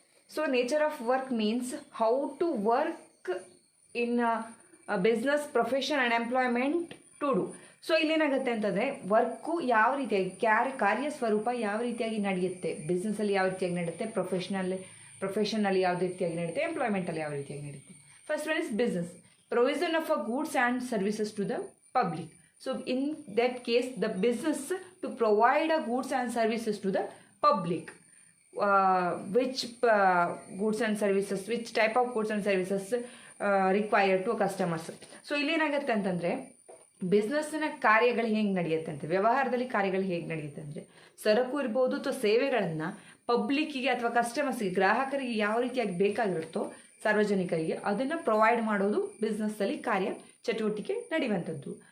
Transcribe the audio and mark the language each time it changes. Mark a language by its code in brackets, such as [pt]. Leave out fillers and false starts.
[en] So nature of work means how to work in a business, profession and employment to do. [kn] So ಇಲ್ಲೇನಾಗುತ್ತೆ ಅಂತಂದರೆ work ಯಾವ ರೀತಿಯಾಗಿ ಕಾರ್ಯ ಸ್ವರೂಪ ಯಾವ ರೀತಿಯಾಗಿ ನಡೆಯುತ್ತೆ, ಬಿಸ್ನೆಸ್ಸಲ್ಲಿ ಯಾವ ರೀತಿಯಾಗಿ ನಡೆಯುತ್ತೆ, ಪ್ರೊಫೆಷನಲ್ಲಿ ಯಾವ ರೀತಿಯಾಗಿ ನಡೆಯುತ್ತೆ, ಎಂಪ್ಲಾಯ್ಮೆಂಟಲ್ಲಿ ಯಾವ ರೀತಿಯಾಗಿ ನಡೆಯುತ್ತೆ. [en] First one is business, provision of a goods and services to the public. So in that case the business to provide a goods and services to the public. Which goods and services, which type of goods and services required to customers. [kn] So ಇಲ್ಲೇನಾಗುತ್ತೆ ಅಂತಂದರೆ ಬಿಸ್ನೆಸ್ಸಿನ ಕಾರ್ಯಗಳು ಹೇಗೆ ನಡೆಯುತ್ತೆ ಅಂತ, ವ್ಯವಹಾರದಲ್ಲಿ ಕಾರ್ಯಗಳು ಹೇಗೆ ನಡೆಯುತ್ತೆ ಅಂದರೆ ಸರಕು ಇರ್ಬೋದು ಅಥವಾ ಸೇವೆಗಳನ್ನು ಪಬ್ಲಿಕ್ಕಿಗೆ ಅಥವಾ ಕಸ್ಟಮರ್ಸ್ಗೆ, ಗ್ರಾಹಕರಿಗೆ ಯಾವ ರೀತಿಯಾಗಿ ಬೇಕಾಗಿರುತ್ತೋ ಸಾರ್ವಜನಿಕರಿಗೆ ಅದನ್ನು ಪ್ರೊವೈಡ್ ಮಾಡೋದು ಬಿಸ್ನೆಸ್ಸಲ್ಲಿ ಕಾರ್ಯ ಚಟುವಟಿಕೆ ನಡೆಯುವಂಥದ್ದು.